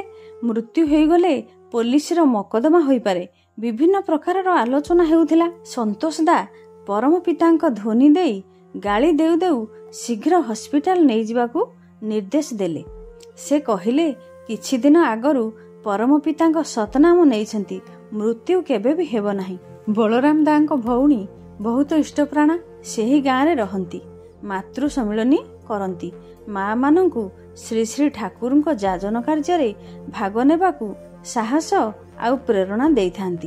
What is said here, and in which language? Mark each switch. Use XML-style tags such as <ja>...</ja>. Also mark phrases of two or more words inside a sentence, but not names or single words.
<or>ମୃତ୍ୟୁ ହୋଇ ଗଲେ ପୋଲିସ ର ମକଦ୍ଦମା ହୋଇ ପାରେ, ବିଭିନ୍ନ ପ୍ରକାରର ଆଲୋଚନା ହେଉଥିଲା। ସନ୍ତୋଷଦା ପରମ ପିତାଙ୍କ ଧ୍ୱନି ଦେଇ ଗାଡ଼ି ଦେଉ ଦେଉ ଶୀଘ୍ର ହସ୍ପିଟାଲ ନହିଁ ଯିବାକୁ ନିର୍ଦ୍ଦେଶ ଦେଲେ। ସେ କହିଲେ କିଛି ଦିନ ଆଗରୁ ପରମ ପିତାଙ୍କ ସତନାମ ନେଇଛନ୍ତି, ମୃତ୍ୟୁ କେବେ ଭି ହେବ ନାହିଁ। ବଳରାମ ଦାଙ୍କ ଭଉଣୀ ବହୁତ ଇଷ୍ଟପ୍ରାଣା ସେହି ଗାଁ ରେ ରହନ୍ତି। ମାତୃ ସମ୍ମିଳନୀ କରନ୍ତି। ମାଁ ମାନଙ୍କୁ ଶ୍ରୀ ଶ୍ରୀ ଠାକୁର ଯାଜନ କାର୍ଯ୍ୟ ରେ ଭାଗ ନେବାକୁ ସାହସ ଆଉ ପ୍ରେରଣା ଦେଇଥାନ୍ତି।</or>